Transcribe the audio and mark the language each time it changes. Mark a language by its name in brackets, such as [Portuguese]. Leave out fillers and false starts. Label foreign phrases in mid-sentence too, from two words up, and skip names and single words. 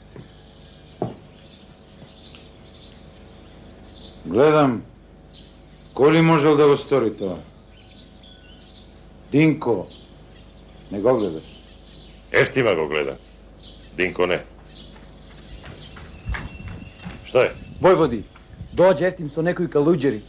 [Macedonian] Гледам, кој ли можел да го стори тоа? Динко, не го гледаш? Ефтима го гледа. Динко не. Што је? Војводи, дође Ефтим со некој калуђери.